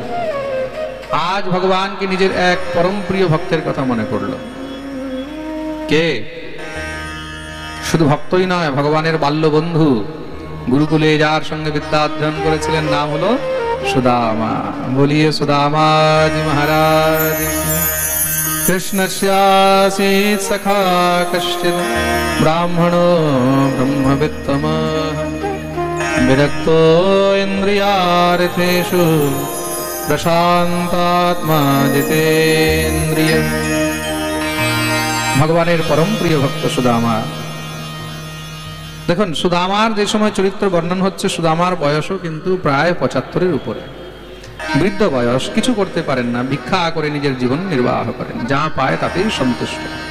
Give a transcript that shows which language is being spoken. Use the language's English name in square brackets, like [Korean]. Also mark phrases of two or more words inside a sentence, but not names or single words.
[Bangla] আজ ভগবানকে নিজের এক পরম প্রিয় ভক্তের কথা মনে পড়ল। কে? শুধু ভক্তই নয়, ভগবানের বাল্য বন্ধু, গুরুকুলে যার সঙ্গে বিদ্যা অধ্যয়ন করেছিলেন, নাম হলো সুদামা। [Hindi] बोलिए सुदामा जी महाराज। [Sanskrit] कृष्णस्यासीत् सखा कश्चित् ब्राह्मणो ब्रह्मवित्तमः विरक्तो इन्द्रियार्थेषु प्रशान्तात्मा जितेन्द्रिय। [Bangla] ভগবানের পরম প্রিয় ভক্ত সুদামা। দেখুন, সুদামার যে সময় চরিত্র বর্ণন হচ্ছে, সুদামার বয়সও কিন্তু প্রায় 75-এর উপরে, বৃদ্ধ বয়স, কিছু করতে পারেন না, ভিক্ষা করে নিজের জীবন নির্বাহ করেন, যা পায় তাতেই সন্তুষ্ট।